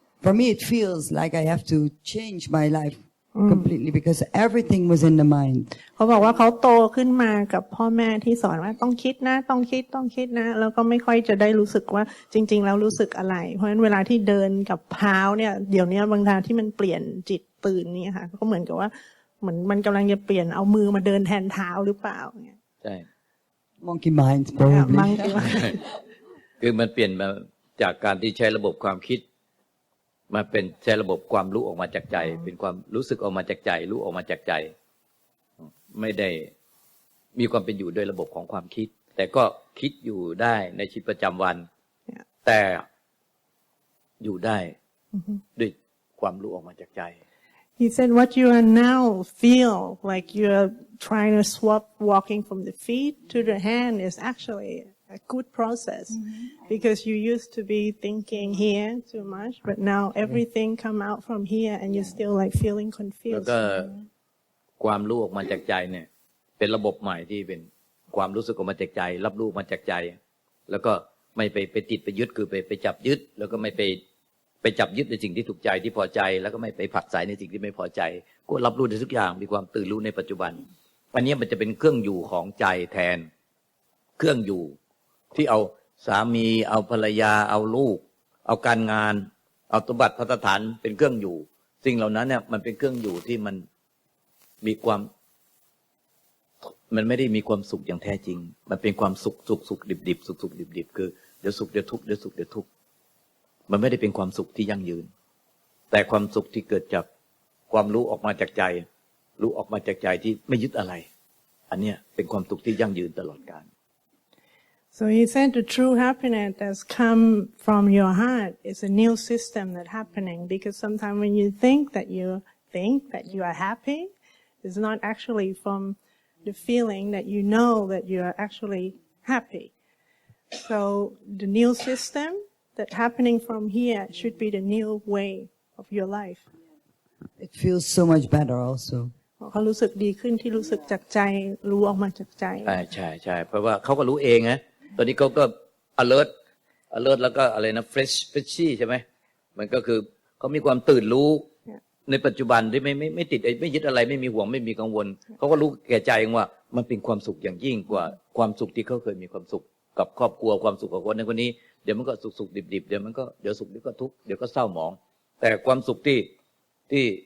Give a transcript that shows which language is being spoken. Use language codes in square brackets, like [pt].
[en] For me it feels like I have to change my life completely because everything was in the mind. [th] เขาบอกว่าเขาโตขึ้นมากับพ่อแม่ที่สอนว่าต้องคิดนะต้องคิดนะแล้วก็ไม่ค่อยจะได้รู้สึกว่าจริงๆแล้วรู้สึกอะไรเพราะฉะนั้นเวลาที่เดินกับเท้าเนี่ยเดี๋ยวนี้บางทีที่มันเปลี่ยนจิตตื่นนี่ค่ะก็เหมือนกับว่าเหมือนมันกำลังจะเปลี่ยนเอามือมาเดินแทนเท้าหรือเปล่าเนี่ย ใช่ [en] Monkey mind probably [th] คือมันเปลี่ยนมาจากการที่ใช้ระบบความคิดมาเป็นใช้ระบบความรู้ออกมาจากใจเป็นความรู้สึกออกมาจากใจรู้ออกมาจากใจไม่ได้มีความเป็นอยู่โดยระบบของความคิดแต่ก็คิดอยู่ได้ในชีวิตประจำวันแต่อยู่ได้ด้วยความรู้ออกมาจากใจ [en] He said what you are now feel like you're trying to swap walking from the feet to the hand is actually a good process because you used to be thinking here too much but now everything come out from here and you're still like feeling confused [th] แล้วก็ความรู้ออกมาจากใจเนี่ยเ เป็นระบบใหม่ที่เป็นความรู้สึกออกมาจากใจรับรู้มาจากใจแล้วก็ไม่ไปติดไปยึดคือไปจับยึดแล้วก็ไม่ไปจับยึดในสิ่งที่ถูกใจที่พอใจแล้วก็ไม่ไปผลักไสในสิ่งที่ไม่พอใจก็รับรู้ในทุกอย่างมีความตื่นรู้ในปัจจุบันอันนี้มันจะเป็นเครื่องอยู่ของใจแทนเครื่องอยู่ที่เอาสามีเอาภรรยาเอาลูกเอาการงานเอาสมบัติพัฒฐานเป็นเครื่องอยู่สิ่งเหล่านั้นเนี่ยมันเป็นเครื่องอยู่ที่มันมีความ มันไม่ได้มีความสุขอย่างแท้จริงมันเป็นความสุขดิบสุขดิบคือเดี๋ยวสุขเดี๋ยวทุกข์เดี๋ยวสุขเดี๋ยวทุกข์มันไม่ได้เป็นความสุขที่ยั่งยืนแต่ความสุขที่เกิดจากความรู้ออกมาจากใจรู้ออกมาจากใจที่ไม่ยึดอะไรอันเนี้ยเป็นความสุขที่ยั่งยืนตลอดกาล [en] So he said the true happiness that's come from your heart is a new system that's happening because sometimes when you think that you are happy, it's not actually from the feeling that you know that you are actually happy. So the new system that's happening from here should be the new way of your life. It feels so much better also. [th] เขารู้สึกดีขึ้นที่รู้สึกจากใจรู้ออกมาจากใจ ใช่เพราะว่าเขาก็รู้เองนะตอนนี้เขาก็ alert แล้วก็อะไรนะ freshy ใช่ไหมมันก็คือเขามีความตื่นรู้ในปัจจุบันที่ไม่ติดไม่ยึดอะไรไม่มีห่วงไม่มีกังวลเขาก็รู้แก่ใจว่ามันเป็นความสุขอย่างยิ่งกว่าความสุขที่เขาเคยมีความสุขกับครอบครัวความสุขกับคนนั้นคนนี้เดี๋ยวมันก็สุขดิบเดี๋ยวมันก็เดี๋ยวสุขเดี๋ยวก็ทุกข์เดี๋ยวก็เศร้าหมองแต่ความสุขที่